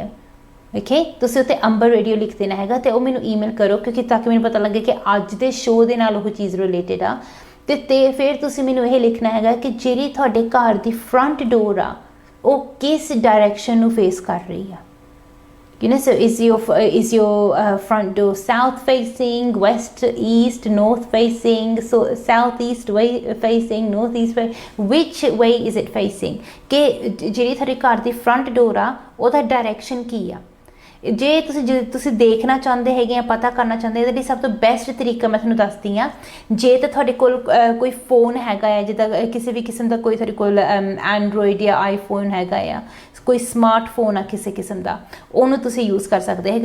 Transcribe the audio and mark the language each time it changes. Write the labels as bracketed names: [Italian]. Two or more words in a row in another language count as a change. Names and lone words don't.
[Punjabi] ਓਕੇ, ਤੁਸੀਂ ਉੱਤੇ ਅੰਬਰ ਰੇਡੀਓ ਲਿਖ ਦੇਣਾ ਹੈਗਾ ਅਤੇ ਉਹ ਮੈਨੂੰ ਈਮੇਲ ਕਰੋ, ਕਿਉਂਕਿ ਤਾਂ ਕਿ ਮੈਨੂੰ ਪਤਾ ਲੱਗੇ ਕਿ ਅੱਜ ਦੇ ਸ਼ੋਅ ਦੇ ਨਾਲ ਉਹ ਚੀਜ਼ ਰਿਲੇਟਡ ਆ। ਅਤੇ ਫਿਰ ਤੁਸੀਂ ਮੈਨੂੰ ਇਹ ਲਿਖਣਾ ਹੈਗਾ ਕਿ ਜਿਹੜੀ ਤੁਹਾਡੇ ਘਰ ਦੀ [English] front door [Punjabi] ਆ ਉਹ ਕਿਸ ਡਾਇਰੈਕਸ਼ਨ ਨੂੰ ਫੇਸ ਕਰ ਰਹੀ ਆ। [English] You know, so is your front door south facing, west, east, north facing, so southeast way facing, northeast way, which way is it facing? [Punjabi] कि ਜਿਹੜੀ ਤੁਹਾਡੇ ਘਰ ਦੀ [English] front door [Punjabi] ਆ ਉਹਦਾ direction ਕੀ ਆ? ਜੇ ਤੁਸੀਂ ਦੇਖਣਾ ਚਾਹੁੰਦੇ ਹੈਗੇ ਆ, ਪਤਾ ਕਰਨਾ ਚਾਹੁੰਦੇ, ਇਹਦੇ ਲਈ ਸਭ ਤੋਂ ਬੈਸਟ ਤਰੀਕਾ ਮੈਂ ਤੁਹਾਨੂੰ ਦੱਸਦੀ ਹਾਂ। ਜੇ ਤਾਂ ਤੁਹਾਡੇ ਕੋਲ ਕੋਈ ਫੋਨ ਹੈਗਾ ਆ, ਜਿੱਦਾਂ ਕਿਸੇ ਵੀ ਕਿਸਮ ਦਾ ਕੋਈ ਤੁਹਾਡੇ ਕੋਲ ਐਂਡਰੋਇਡ ਜਾਂ ਆਈਫੋਨ ਹੈਗਾ ਆ, ਕੋਈ ਸਮਾਰਟਫੋਨ ਆ ਕਿਸੇ ਕਿਸਮ ਦਾ, ਉਹਨੂੰ ਤੁਸੀਂ ਯੂਜ਼ ਕਰ ਸਕਦੇ ਹੈਗੇ।